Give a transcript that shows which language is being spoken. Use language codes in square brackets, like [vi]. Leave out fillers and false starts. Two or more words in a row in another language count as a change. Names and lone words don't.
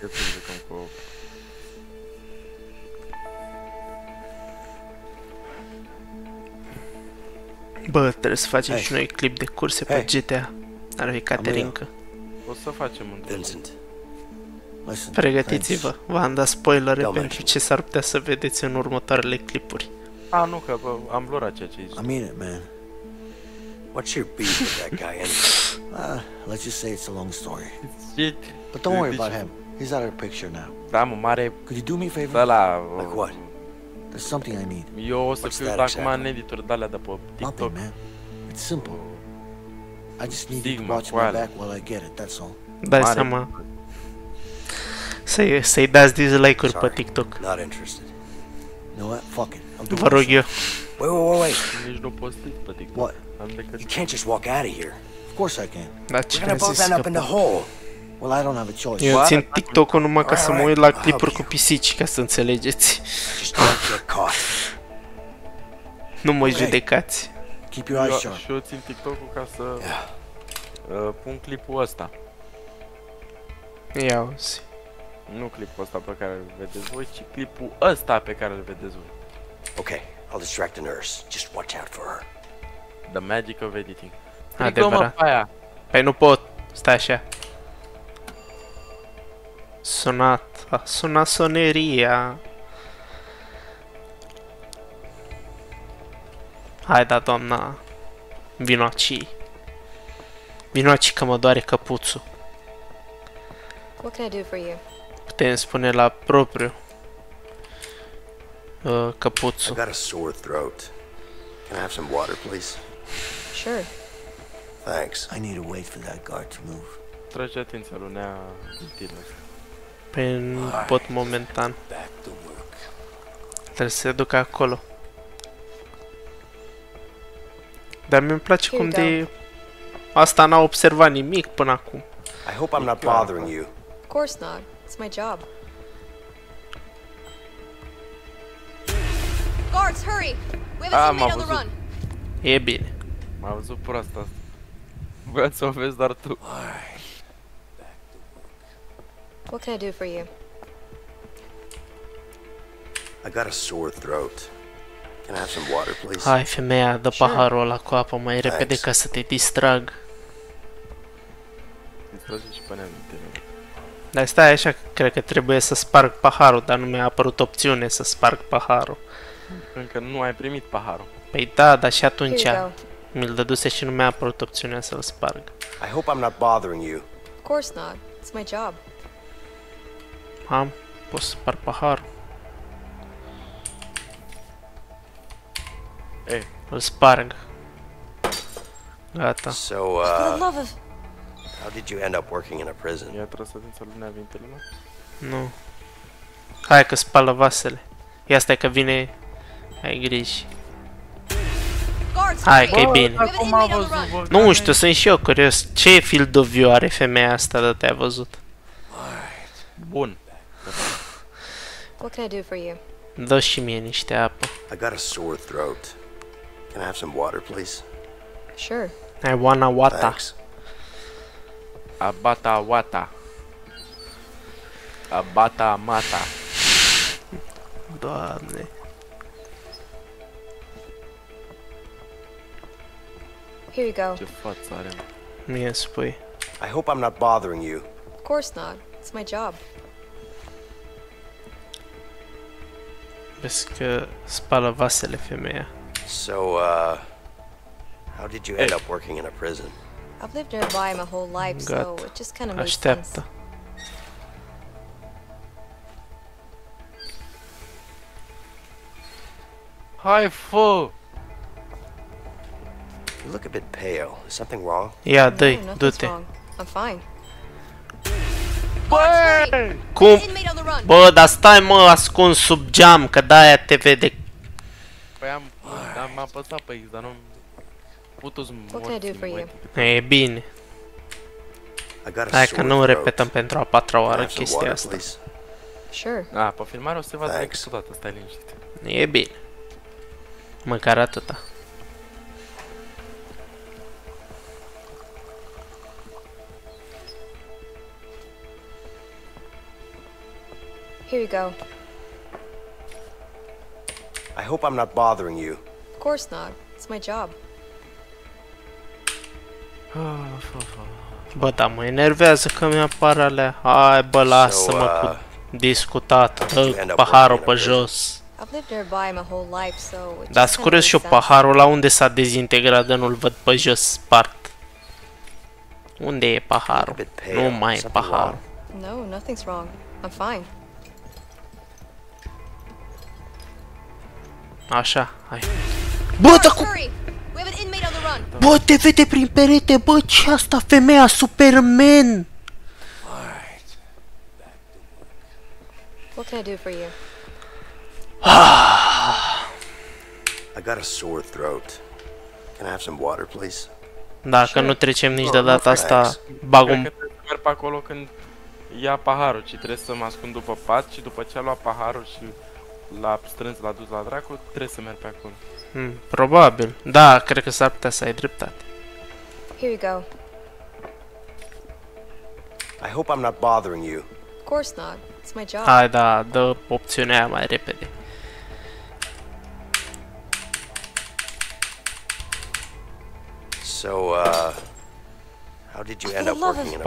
[ro] Bă, trebuie să facem și noi clip de curse pe GTA. Ar fi Caterinca. O să facem un Vincent. Pregătiți-vă, v-am dat spoilere pentru ce s-ar putea să vedeți în următoarele clipuri. Nu, că am luat ceea ce ai zis. [en] I mean it, man. What's your beef with that guy anyway? Let's just say it's a long story. But don't worry about him. He's out of the picture now. [ro] Da, mă, mare... [en] Could you do me a favor? [ro] Ăla... [en] Like what? There's something I need. [ro] Eu o să fiu acum în editor de-alea de pe TikTok. [en] Nothing, man. It's simple. I just need you to watch my back while I get it, that's all. [ro] Dai seama. Să-i dați dislike-uri pe TikTok. [en] Not interested. You know what? Fuck it. I'll do it. [ro] Vă rog eu. [en] Wait. [ro] Nici nu posti pe TikTok. [en] What? You can't just walk out of here. Of course I can. [ro] Dar [en] We're gonna both end up in the hole. Well, I don't have a choice. [ro] Eu țin TikTok-ul numai ca să mă uit la clipuri cu pisici, ca să înțelegeți. [en] Just don't get caught. [ro] Nu mă judecați. [en] Keep your eyes sharp. [ro] Și eu țin TikTok-ul ca să pun clipul ăsta. Ia uzi. Nu clipul ăsta pe care îl vedeți voi, ci clipul ăsta pe care îl vedeți voi. [en] Okay, I'll distract the nurse. Just watch out for her. The magic of editing. [ro] Adevărat. Păi nu pot. Stai așa. Suna soneria. Hai da, doamna. Vinoaci că mă doare căpuțul. [en] What can I do for you? [ro] Putem spune la propriu. Căpuțul. [en] I got a sore throat. Can I have some water, please? Sure. Thanks. I need to wait for that guard to move. [ro] Trage atenția lui Nea Tinus. Păi nu pot momentan. Trebuie să se ducă acolo. Dar mi-mi place cum de... Asta n-a observat nimic până acum. [en] I hope I'm not bothering you. Of course not. It's my job. Guards, hurry! We have a teammate on the run. [ro] E bine. M-a văzut proasta asta. Vreau să o vezi doar tu. [en] What can I do for you? I got a sore throat. Can I have some water, please? [ro] Hai, femeia, dă paharul ăla cu apă mai repede ca să te distrag. Distrage și pe Dar stai așa, cred că trebuie să sparg paharul, dar nu mi-a apărut opțiune să sparg paharul. Încă nu ai primit paharul. Păi da, dar și atunci mi-l dăduse și nu mi-a apărut opțiunea să-l sparg. [en] I hope I'm not bothering you. Of course not. It's my job. [ro] Pot să sparg paharul. Îl sparg. Gata. [en] So, how did you end up working in a prison? [ro] Ia tras atenția lui Nea Vintelul. Nu. Hai că spală vasele. Ia stai că vine... Ai griji. Hai că e bine. Nu știu, sunt și eu curios. Ce [en] field of view [ro] are femeia asta de te-a văzut? Bun. [en] What can I do for you? [ro] Dă și mie niște apă. [en] I got a sore throat. Can I have some water, please? Sure. I wanna wata. Thanks. Abata wata. Abata mata. [ro] Doamne. [en] Here you go. [ro] Ce față are, mă. Mie spui. [en] I hope I'm not bothering you. Of course not. It's my job. [ro] Vezi că spală vasele femeia. [en] So, how did you end up working in a prison? I've lived nearby my whole life, so [ro] Gata. [en] it just kind of makes sense. [ro] Așteaptă. Hai, fă! [en] You look a bit pale. Is something wrong? [ro] Ia, [en] No, [ro] dă-i, [en] nothing's [ro] du-te. [en] wrong. I'm fine. [ro] Băi! Cum? [en] Inmate on the run. [ro] Bă, dar stai mă ascuns sub geam, că de-aia te vede. Păi am apăsat pe X, dar nu... Putu-ți [en] What can I do for you? [ro] E bine. [en] I got a [ro] Hai că [en] sore [ro] nu [en] throat. [ro] repetăm pentru a patra [en] Can I [ro] oară [en] have some [ro] chestia [en] water, [ro] asta. [en] please? Sure. [ro] A, pe filmare o să se vadă [en] Thanks. [ro] toată, stai liniștit. E bine. Măcar atâta. [en] Here you go. I hope I'm not bothering you. Of course not. It's my job. [ro] Bă, da, mă enervează că mi-apar alea. Hai, bă, lasă-mă cu discutat. Dă paharul pe jos. [en] I've lived nearby my whole life, so it [ro] Dar [en] just [ro] sunt [en] kind of [ro] curios [en] makes [ro] și eu, [en] sense. [ro] paharul la unde s-a dezintegrat, de nu-l văd pe jos spart. Unde e paharul? Nu mai e paharul. [en] No, nothing's wrong. I'm fine. [ro] Așa, hai. Bă, dar cu... [en] Hurry! We have an inmate on the run. [ro] Bă, te vede prin perete, bă, ce asta, femeia Superman? [en] What can I do for you? I got a sore throat. Can I have some water, please? [ro] Dacă nu trecem nici de data [en] Thanks. [ro] asta, bag Cred un... că trebuie să merg pe acolo când ia paharul, ci trebuie să mă ascund după pat și după ce a luat paharul și l-a strâns, l-a dus la dracu, trebuie să merg pe acolo. Probabil. Da, cred că s-ar putea să ai dreptate. [en] Here you go. I hope I'm not bothering you. Of course not. It's my job. [ro] Hai, da, dă opțiunea aia mai repede. [en] So, how did you end up working in a prison?